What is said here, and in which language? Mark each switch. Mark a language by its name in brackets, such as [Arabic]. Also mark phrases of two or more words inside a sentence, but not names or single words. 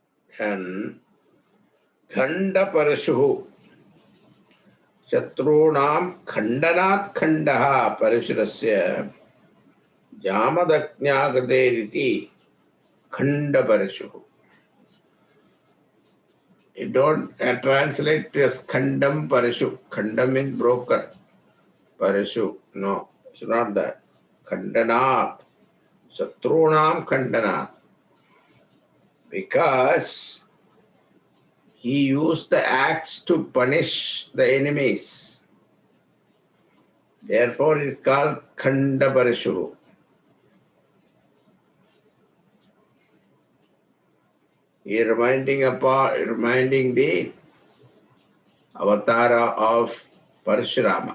[English] And Khanda Parashuhu. [Sanskrit] Shatrunam Khandanat Khandaha Parashurasya Jamadaknyagraderiti Khanda Parashuhu. [English] You don't translate as [Sanskrit] Khandam Parashu. [English] Khandam means broken. Parashu. No, it's not that. [Sanskrit] Khandanat. Shatrunam Khandanat. [English] Because he used the axe to punish the enemies. Therefore, it's called Khanda Parashu. He reminding the avatara of Parashurama.